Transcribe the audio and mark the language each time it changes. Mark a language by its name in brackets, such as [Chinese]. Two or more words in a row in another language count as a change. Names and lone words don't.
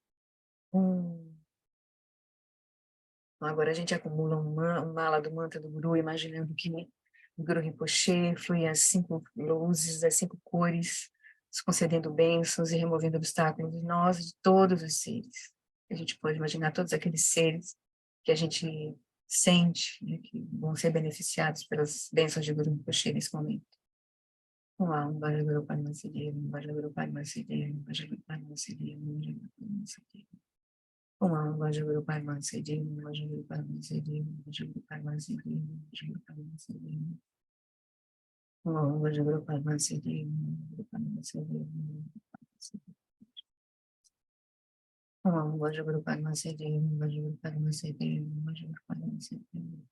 [Portuguese] Agora a gente acumula um mala do mantra do Guru, imaginando que o Guru Rinpoche flui as 5 luzes, as 5 cores, nos concedendo bênçãos e removendo obstáculos de nós e de todos os seres. A gente pode imaginar todos aqueles seres que a gente sente, né, que vão ser beneficiados pelas bênçãos de Guru Rinpoche nesse momento. Vamos lá, [Sanskrit] उम् भज गुरु पद्म सिद्धि, उम् भज गुरु पद्म सिद्धि, उम् भज गुरु पद्म सिद्धि, उम् भज गुरु पद्म सिद्धि. ओम् भज गुरु पद्म सिद्धि, ओम् भज गुरु पद्म सिद्धि, ओम् भज गुरु पद्म सिद्धि, ओम् भज गुरु पद्म सिद्धि. ओम् भज गुरु पद्म सिद्धि, ओम् भज गुरु पद्म सिद्धि, ओम् भज गुरु पद्म सिद्धि, ओम् भज गुरु पद्म सिद्धि, ओम् भज गुरु पद्म सिद्धि.